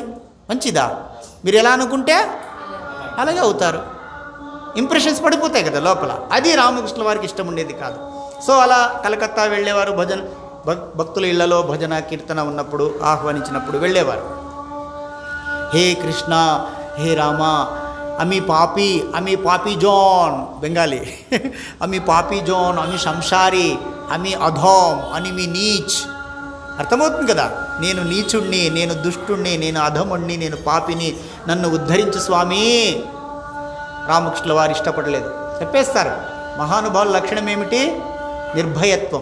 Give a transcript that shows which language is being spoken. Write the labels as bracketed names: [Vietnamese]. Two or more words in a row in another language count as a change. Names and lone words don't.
[Telugu] మంచిదా? మీరు ఎలా అనుకుంటే అలాగే అవుతారు. ఇంప్రెషన్స్ పడిపోతాయి కదా లోపల. అది రామకృష్ణుల వారికి ఇష్టం ఉండేది కాదు. సో అలా కలకత్తా వెళ్ళేవారు. భక్తుల ఇళ్లలో భజన కీర్తన ఉన్నప్పుడు, ఆహ్వానించినప్పుడు వెళ్ళేవారు. హే కృష్ణ, హే రామ, [Bangla] আমি পাপি জন, బెంగాలీ, আমি পাপি জন, আমি సంసారి, আমি అధోం, আমি నీచ్. [Telugu] అర్థమవుతుంది కదా? నేను నీచుణ్ణి, నేను దుష్టుణ్ణి, నేను అధముణ్ణి, నేను పాపిని, నన్ను ఉద్ధరించు స్వామి. రామకృష్ణుల వారు ఇష్టపడలేదు, చెప్పేస్తారు. మహానుభావుల లక్షణం ఏమిటి? నిర్భయత్వం.